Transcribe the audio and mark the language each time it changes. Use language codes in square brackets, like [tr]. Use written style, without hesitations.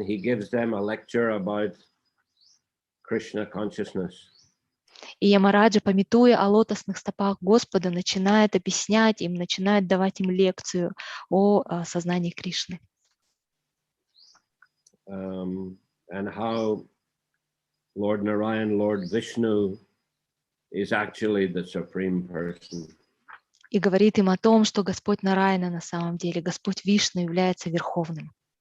[en] He gives them a lecture about Krishna consciousness. [ru] И Ямараджа, памятуя о лотосных стопах Господа, начинает объяснять им, начинает давать им лекцию о сознании Кришны. [en] And how Lord Narayan, Lord Vishnu is actually the supreme person. [ru] И говорит им о том, что Господь Нараяна на самом деле, Господь Вишну является верховным.